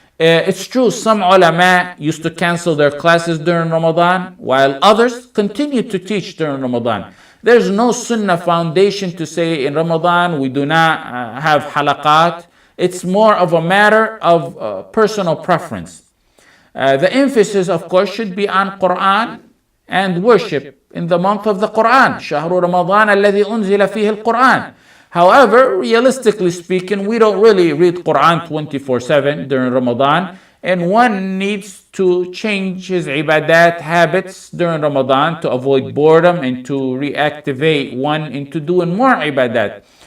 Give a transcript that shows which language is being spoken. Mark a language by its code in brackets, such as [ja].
[en] It's true, some ulama used to cancel their classes during Ramadan, while others continued to teach during Ramadan. There's no sunnah foundation to say in Ramadan we do not have halaqat. It's more of a matter of personal preference. The emphasis, of course, should be on Quran and worship in the month of the Quran. [ar] شهر رمضان الذي أنزل فيه القرآن. [en] However, realistically speaking, we don't really read Quran 24/7 during Ramadan, and one needs to change his ibadat habits during Ramadan to avoid boredom and to reactivate one into doing more ibadat.